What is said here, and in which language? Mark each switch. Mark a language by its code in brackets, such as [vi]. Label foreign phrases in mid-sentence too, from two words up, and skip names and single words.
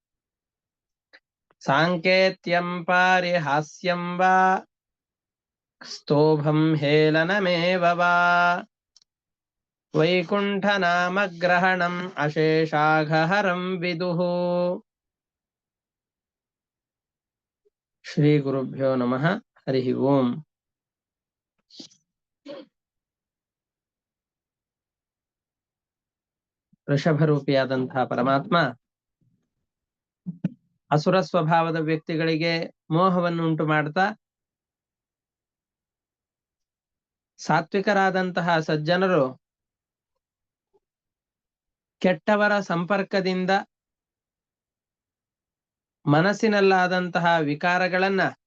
[sa] साङ्केत्यं पारिहास्यं वा स्तोभं हेलनमेव वा वैकुण्ठनामग्रहणम् अशेषाघहरं विदुः। श्रीगुरुभ्यो नमः। हरिः ओम्। [kn] ವೃಷಭರೂಪಿಯಾದಂತಹ ಪರಮಾತ್ಮ ಅಸುರ ಸ್ವಭಾವದ ವ್ಯಕ್ತಿಗಳಿಗೆ ಮೋಹವನ್ನು ಉಂಟು ಮಾಡ್ತಾ ಸಾತ್ವಿಕರಾದಂತಹ ಸಜ್ಜನರು ಕೆಟ್ಟವರ ಸಂಪರ್ಕದಿಂದ ಮನಸ್ಸಿನಲ್ಲಾದಂತಹ ವಿಕಾರಗಳನ್ನ